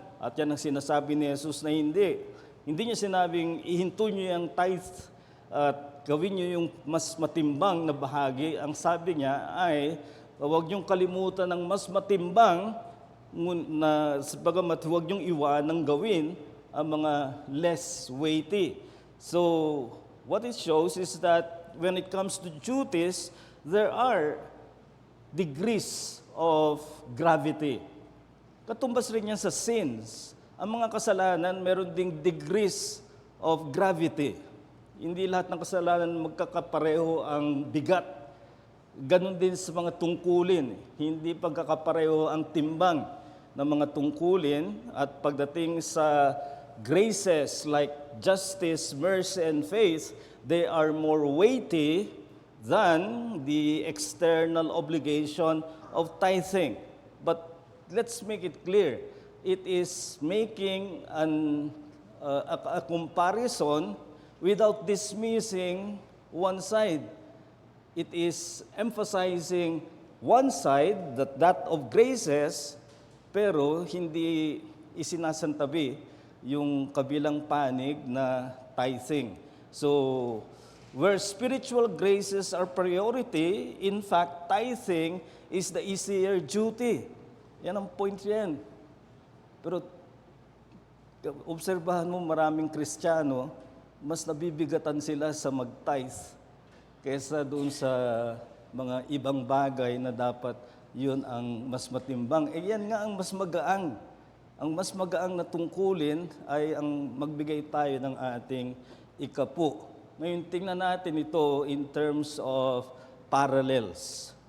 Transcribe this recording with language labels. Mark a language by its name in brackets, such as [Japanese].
[Filipino] At yan ang sinasabi ni Jesus na hindi. Hindi niya sinabing ihinto niyo yung tithe at gawin niyo yung mas matimbang na bahagi. Ang sabi niya ay huwag niyong kalimutan ng mas matimbang na bagamat huwag niyong iwanang gawin ang mga less weighty. [English] So what it shows is that when it comes to duties, there are degrees of gravity. [Filipino] Katumbas rin yan sa sins. Ang mga kasalanan, meron ding [English] degrees of gravity. [Filipino] Hindi lahat ng kasalanan magkakapareho ang bigat. Ganon din sa mga tungkulin. Hindi pagkakapareho ang timbang ng mga tungkulin. At pagdating sa [English] graces like justice, mercy, and faith, they are more weighty than the external obligation of tithing. But let's make it clear, it is making a comparison without dismissing one side. It is emphasizing one side, that of graces, [Filipino] pero hindi isinasantabi yung kabilang panig na tithing. [English] So, where spiritual graces are priority, in fact, tithing is the easier duty. [Filipino] Yan ang point yan. Pero, obserbahan mo maraming Kristiyano, mas nabibigatan sila sa mag-tithe kaysa doon sa mga ibang bagay na dapat yun ang mas matimbang. Yan nga ang mas magaang. Ang mas magaang na tungkulin ay ang magbigay tayo ng ating ikapu. Ngayon, tingnan natin ito [English] in terms of parallels.